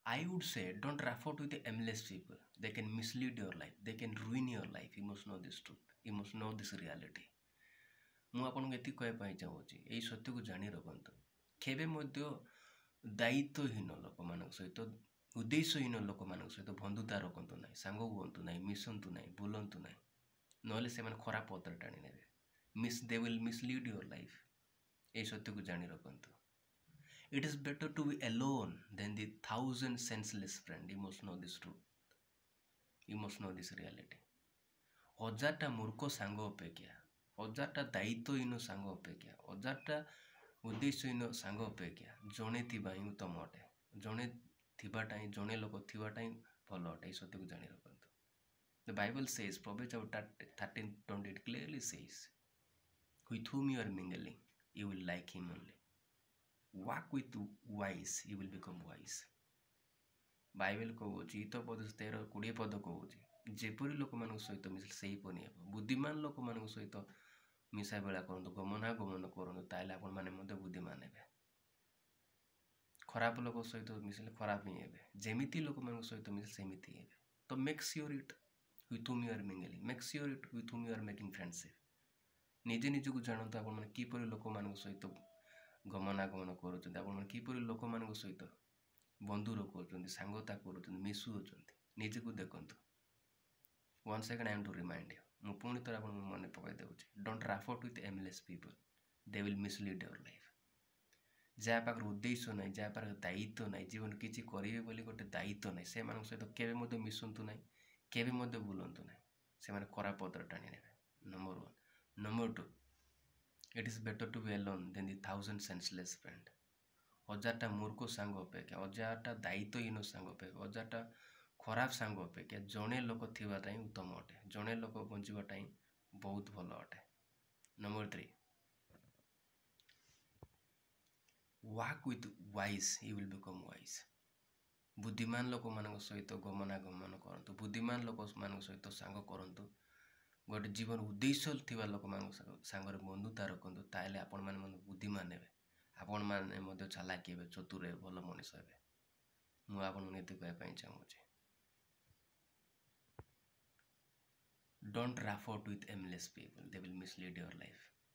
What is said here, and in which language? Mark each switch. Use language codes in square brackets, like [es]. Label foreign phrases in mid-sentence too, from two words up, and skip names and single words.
[en] I would say don't raffle with the aimless people. They can mislead your life. They can ruin your life. You must know this truth. You must know this reality. [or] ମୁଁ ଆପଣଙ୍କୁ ଏତିକି କହିବା ପାଇଁ ଚାହୁଁଛି ଏଇ ସତ୍ୟକୁ ଜାଣି ରଖନ୍ତୁ। କେବେ ମଧ୍ୟ ଦାୟିତ୍ୱହୀନ ଲୋକମାନଙ୍କ ସହିତ ଉଦ୍ଦେଶ୍ୟହୀନ ଲୋକମାନଙ୍କ ସହିତ ବନ୍ଧୁତା ରଖନ୍ତୁ ନାହିଁ, ସାଙ୍ଗ ହୁଅନ୍ତୁ ନାହିଁ, ମିଶନ୍ତୁ ନାହିଁ, ବୁଲନ୍ତୁ ନାହିଁ, ନହେଲେ ସେମାନେ ଖରାପ ପଥରେ ଟାଣି ନେବେ। [en] They will mislead your life. [or] এই ସତ୍ୟକୁ ଜାଣି ରଖନ୍ତୁ। [en] It is better to be alone than the 1,000 senseless friends. You must know this truth. You must know this reality. [or] 1,000ଟା ମୂର୍ଖ ସାଙ୍ଗ ଅପେକ୍ଷା, 1,000ଟା ଦାୟିତ୍ୱହୀନ ସାଙ୍ଗ ଅପେକ୍ଷା, 1,000ଟା ଉଦ୍ଦେଶ୍ୟହୀନ ସାଙ୍ଗ ଅପେକ୍ଷା ଜଣେ ଥିବା ହିଁ ଉତ୍ତମ ଅଟେ। ଜଣେ ଥିବାଟା ହିଁ, ଜଣେ ଲୋକ ଥିବାଟା ହିଁ ଭଲ ଅଟେ। এই ସତ୍ୟକୁ ଜାଣି ରଖନ୍ତୁ। [en] The Bible says, Proverbs chapter 13:20, it clearly says, with whom you are mingling, you will like him only. Walk with wise, you will become wise. [or] ବାଇବେଲ କହୁଛି, ହିତୋପଦେଶ 13:20 ପଦ କହୁଛି, ଯେପରି ଲୋକମାନଙ୍କ ସହିତ ମିଶିଲେ ସେହିପରି ହେବ। ବୁଦ୍ଧିମାନ ଲୋକମାନଙ୍କ ସହିତ ମିଶା ବେଳା କରନ୍ତୁ, ଗମନାଗମନ କରନ୍ତୁ, ତାହେଲେ ଆପଣମାନେ ମଧ୍ୟ ବୁଦ୍ଧିମାନ ହେବେ। ଖରାପ ଲୋକ ସହିତ ମିଶିଲେ ଖରାପ ହିଁ ହେବେ। ଯେମିତି ଲୋକମାନଙ୍କ ସହିତ ମିଶିଲେ ସେମିତି ହେବେ। [en] ତ make sure it with whom you are mingling. Make sure it with whom you are making friendship. [or] ନିଜେ ନିଜକୁ ଜାଣନ୍ତୁ ଆପଣମାନେ କିପରି ଲୋକମାନଙ୍କ ସହିତ ଗମନାଗମନ କରୁଛନ୍ତି, ଆପଣମାନେ କିପରି ଲୋକମାନଙ୍କ ସହିତ ବନ୍ଧୁ ରଖୁଛନ୍ତି, ସାଙ୍ଗତା କରୁଛନ୍ତି, ମିଶୁଅଛନ୍ତି। ନିଜକୁ ଦେଖନ୍ତୁ। [en] Once again I am to remind you. [or] ମୁଁ ପୁଣି ଥରେ ଆପଣଙ୍କୁ ମନେ ପକାଇ ଦେଉଛି, [en] don't raffle with aimless people. They will mislead your life. [or] ଯାହା ପାଖରେ ଉଦ୍ଦେଶ୍ୟ ନାହିଁ, ଯାହା ପାଖରେ ଦାୟିତ୍ୱ ନାହିଁ, ଜୀବନ କିଛି କରିବେ ବୋଲି ଗୋଟେ ଦାୟିତ୍ୱ ନାହିଁ, ସେମାନଙ୍କ ସହିତ କେବେ ମଧ୍ୟ ମିଶନ୍ତୁ ନାହିଁ, କେବେ ମଧ୍ୟ ବୁଲନ୍ତୁ ନାହିଁ। ସେମାନେ ଖରାପ ପଥରେ ଟାଣି ନେବେ। ନମ୍ବର 1. ନମ୍ବର 2, [en] it is better to be alone than the 1,000 senseless friend. [or] 1,000ଟା ମୂର୍ଖ ସାଙ୍ଗ ଅପେକ୍ଷା, 1,000ଟା ଦାୟିତ୍ୱହୀନ ସାଙ୍ଗ ଅପେକ୍ଷା, 1,000ଟା ଖରାପ ସାଙ୍ଗ ଅପେକ୍ଷା ଜଣେ ଲୋକ ଥିବାଟା ହିଁ ଉତ୍ତମ ଅଟେ। ଜଣେ ଲୋକ ବଞ୍ଚିବାଟା ହିଁ ବହୁତ ଭଲ ଅଟେ। ନମ୍ବର 3, [en] walk with wise, you will become wise. [or] ବୁଦ୍ଧିମାନ ଲୋକମାନଙ୍କ ସହିତ ଗମନାଗମନ କରନ୍ତୁ, ବୁଦ୍ଧିମାନ ଲୋକମାନଙ୍କ ସହିତ ସାଙ୍ଗ କରନ୍ତୁ, ଗୋଟେ ଜୀବନ ଉଦ୍ଦେଶ୍ୟ ଥିବା ଲୋକମାନଙ୍କ ସାଙ୍ଗରେ ବନ୍ଧୁତା ରଖନ୍ତୁ, ତାହେଲେ ଆପଣମାନେ ମଧ୍ୟ ବୁଦ୍ଧିମାନ ହେବେ, ଆପଣମାନେ ମଧ୍ୟ ଚାଲାକି ହେବେ, ଚତୁର ହେବେ, ଭଲ ମଣିଷ ହେବେ। ମୁଁ ଆପଣଙ୍କୁ ଏତିକି କହିବା ପାଇଁ ଚାହୁଁଛି, [en] don't raffle with aimless people. They will mislead your life.